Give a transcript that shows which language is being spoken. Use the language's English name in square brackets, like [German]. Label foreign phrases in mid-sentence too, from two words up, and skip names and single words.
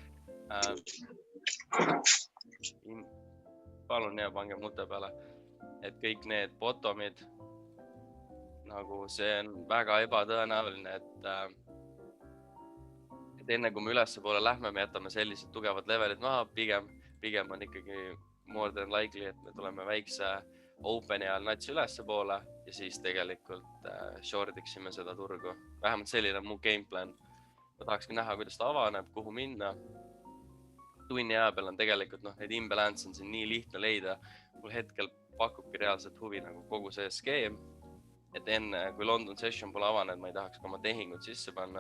[Estonian] Palun ja pange mute peale, et kõik need bottomid, nagu see on väga ebatõenäoline, et enne kui me ülesse poole lähme, me jätame sellised tugevad levelid maha, pigem on ikkagi [English] more than likely, [Estonian] et me tuleme väikse openi ajal nats ülesse poole ja siis tegelikult shortiksime seda turgu. Vähemalt selline on mu gameplan. Ma tahakski näha, kuidas ta avaneb, kuhu minna. Tunni aja peal on tegelikult, need imbalance on siin nii lihtne leida. Mul hetkel pakubki reaalselt huvi nagu kogu see skeem, et enne, kui London session pole avanenud, ma ei tahaks ka oma tehingut sisse panna.